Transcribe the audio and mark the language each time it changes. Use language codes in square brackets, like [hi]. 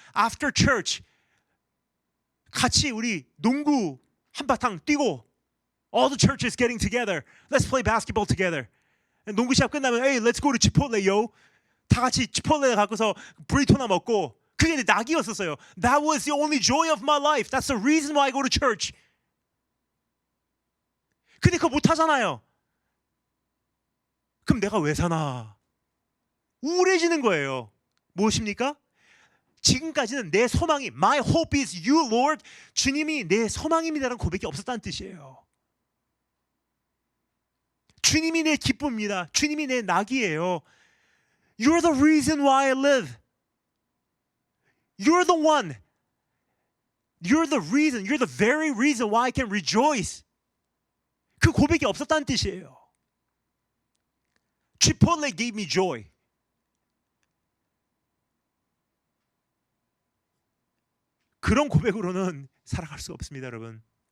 [en] After church [ko] 같이 우리 농구 한바탕 뛰고, [en] all the churches getting together. Let's play basketball together. [ko] 농구 시합 끝나면 [en] hey, let's go to Chipotle, yo. [ko] 다 같이 치폴레 가고서 브리토나 먹고 그게 내 낙이었었어요. [en] That was the only joy of my life. That's the reason why I go to church. [ko] 근데 그거 못하잖아요. 그럼 내가 왜 사나? 우울해지는 거예요. 무엇입니까? 지금까지는 내 소망이 [en] My hope is you, Lord. [ko] 주님이 내 소망입니다라는 고백이 없었다는 뜻이에요. 주님이 내 기쁨입니다. 주님이 내 낙이에요. [en] You're the reason why I live. You're the one. You're the reason. You're the very reason why I can rejoice. [ko] 그 고백이 없었다는 뜻이에요. [en] Chipotle gave me joy. [ko] 그런 고백으로는 살아갈 수가 없습니다, 여러분.